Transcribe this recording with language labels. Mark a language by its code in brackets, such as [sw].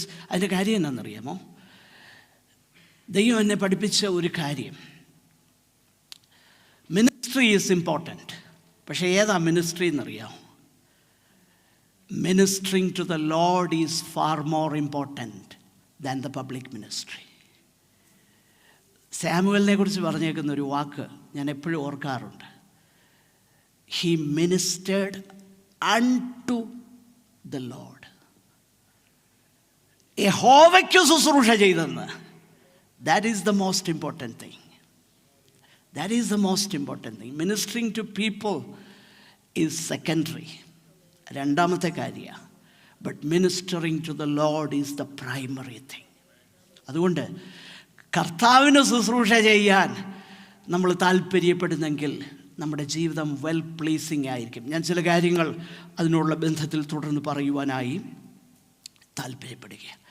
[ml] അതിൻ്റെ കാര്യം എന്താണെന്നറിയാമോ? ദൈവം എന്നെ പഠിപ്പിച്ച ഒരു കാര്യം, [en] Ministry is important. [ml] പക്ഷേ ഏതാ മിനിസ്ട്രി എന്നറിയാമോ? [en] Ministering to the Lord is far more important than the public ministry. [ml] സാമുവലിനെ കുറിച്ച് പറഞ്ഞേക്കുന്ന ഒരു വാക്ക് ഞാൻ എപ്പോഴും ഓർക്കാറുണ്ട്. [en] He ministered unto the Lord. [ml] യഹോവയ്ക്ക് ശുശ്രൂഷ ചെയ്തെന്ന്. [en] That is the most important thing. That is the most important thing. Ministering to people is secondary. [ml] രണ്ടാമത്തെ കാര്യമാണ്. [en] But ministering to the Lord is the primary thing. [ml] അതുകൊണ്ട് കർത്താവിന് ശുശ്രൂഷ ചെയ്യാൻ നമ്മൾ താല്പര്യപ്പെടുന്നെങ്കിൽ നമ്മുടെ ജീവിതം വെൽ പ്ലീസിങ് ആയിരിക്കും. ഞാൻ ചില കാര്യങ്ങൾ അതിനുള്ള ബന്ധത്തിൽ തുടർന്ന് പറയുവാനായി താല്പര്യപ്പെടുക.